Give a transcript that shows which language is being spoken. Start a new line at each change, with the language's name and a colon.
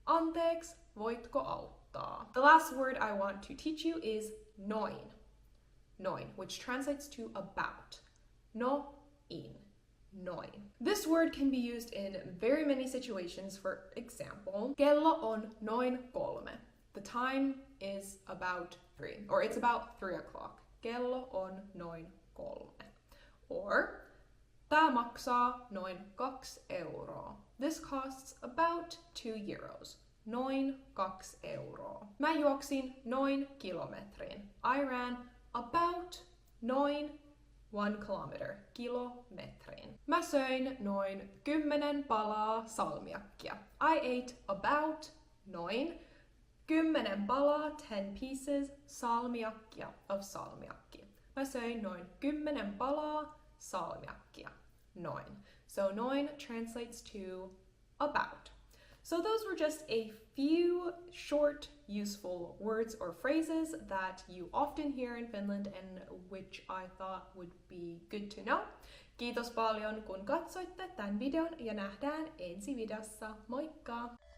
Finnish: Anteeksi, voitko auttaa?
English: The last word I want to teach you is noin. Noin, which translates to about. Noin. Noin. This word can be used in very many situations. For example,
Finnish: kello on noin 3.
English: The time is about 3, or it's about 3 o'clock.
Finnish: Kello on noin 3. Or, tää maksaa noin 2 euroa.
English: This costs about 2 euros.
Finnish: Noin 2 euroa. Mä juoksin noin kilometrin.
English: I ran about noin 1 kilometer.
Finnish: Kilometrin. Mä söin noin 10 palaa salmiakkia.
English: I ate about
Finnish: noin 10 palaa,
English: 10 pieces, salmiakkia of salmiakki.
Finnish: Mä söin noin 10 palaa salmiakkia.
English: Noin. So noin translates to about. So those were just a few short, useful words or phrases that you often hear in Finland and which I thought would be good to know.
Finnish: Kiitos paljon kun katsoitte tämän videon ja nähdään ensi videossa. Moikka!